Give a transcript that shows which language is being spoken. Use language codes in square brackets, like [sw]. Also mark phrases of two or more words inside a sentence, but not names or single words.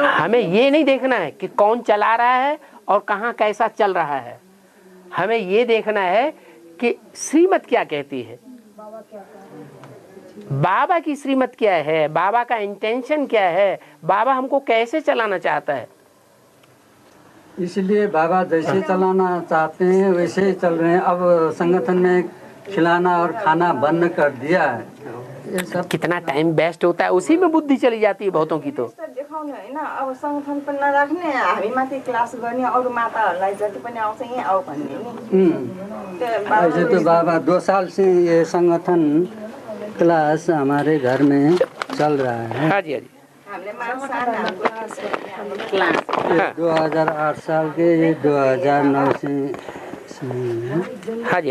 [hi] हमें ये नहीं देखना है कि कौन चला रहा है और कहाँ कैसा चल रहा है, हमें ये देखना है कि श्रीमत क्या कहती है, बाबा की श्रीमत क्या है, बाबा का इंटेंशन क्या है, बाबा हमको कैसे चलाना चाहता है। इसलिए बाबा जैसे चलाना चाहते हैं वैसे ही चल रहे हैं। अब संगठन में खिलाना और खाना बंद कर दिया है। ये सब कितना [en] time waste [hi] होता है, उसी में बुद्धि चली जाती है बहुतों की। तो [ne] देखाउनु हैन, अब संगठन पनि नराख्ने, हामी माथि क्लास गर्ने, अरू माताहरूलाई जति पनि आउँछ यहीँ आऊ भन्ने नि। [hi] ऐसे तो बाबा 2 साल से ये संगठन क्लास हमारे घर में चल रहा है। हाँ जी, हाँ जी। [ne] हामीले क्लास [hi] 2008 साल के, ये 2009 से हाँ जी,